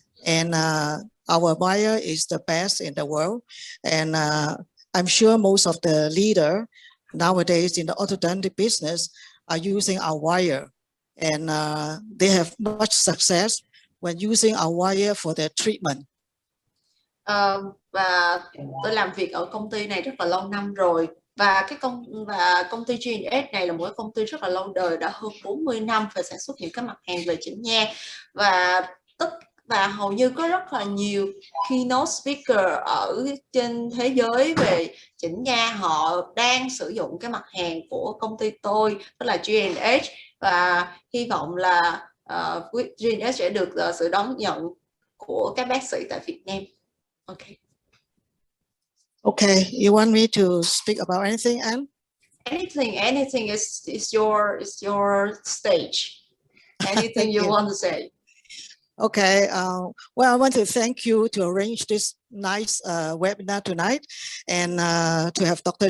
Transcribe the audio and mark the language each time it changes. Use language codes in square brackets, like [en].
[en] And our wire is the best in the world. And I'm sure most of the leaders nowadays in the orthodontic business are using our wire. And they have much success when using our wire for their treatment. [vi] Và tôi làm việc ở công ty này rất là lâu năm rồi. Và công ty CUNG này là một công ty rất là lâu đời, đã hơn 40 năm về sản xuất những cái mặt hàng về chỉnh nha, và hầu như có rất là nhiều keynote speaker ở trên thế giới về chỉnh nha, họ đang sử dụng cái mặt hàng của công ty tôi, tức là CUNG, và hy vọng là CUNG sẽ được sự đón nhận của các bác sĩ tại Việt Nam. [en] Okay. Okay, you want me to speak about anything, Anne? Anything is your stage. Anything you want to say. Okay, well, I want to thank you to arrange this nice webinar tonight, and to have Dr.